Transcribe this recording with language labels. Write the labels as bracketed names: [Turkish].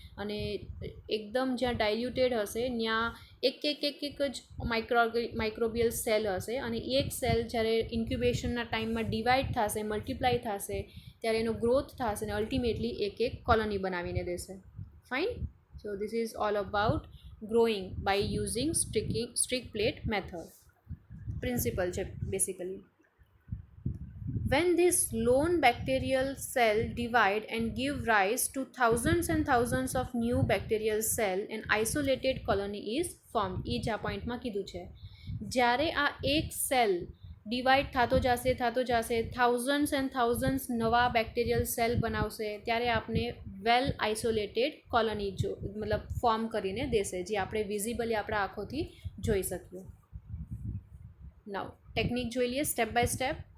[Gujarati] અને એકદમ જ્યાં ડાયલ્યુટેડ હશે ત્યાં એક જ માઇક્રોબિયલ સેલ હશે, અને એક સેલ જ્યારે ઇન્ક્યુબેશનના ટાઈમમાં ડિવાઈડ થશે, મલ્ટીપ્લાય થશે, ત્યારે એનો ગ્રોથ થશે અને અલ્ટિમેટલી એક કોલોની બનાવીને દેશે. Fine. [English] So this is all about growing by using streak plate method. [Gujarati] Principal છે basically. [English] When this lone bacterial cell divide and give rise to thousands and thousands of new bacterial cell, an isolated colony is formed. [Gujarati] એ જ આ પોઈન્ટમાં કીધું છે. જ્યારે આ એક cell divide થતો જશે, [English] thousands and thousands [Gujarati] નવા બેક્ટેરિયલ સેલ બનાવશે, ત્યારે આપણે વેલ આઇસોલેટેડ કોલોની મતલબ ફોર્મ કરીને દેશે, જે આપણે વિઝિબલી આપણા આંખોથી જોઈ શકીએ. [English] now technique [Gujarati] જોઈ લઈએ [English] Step by step.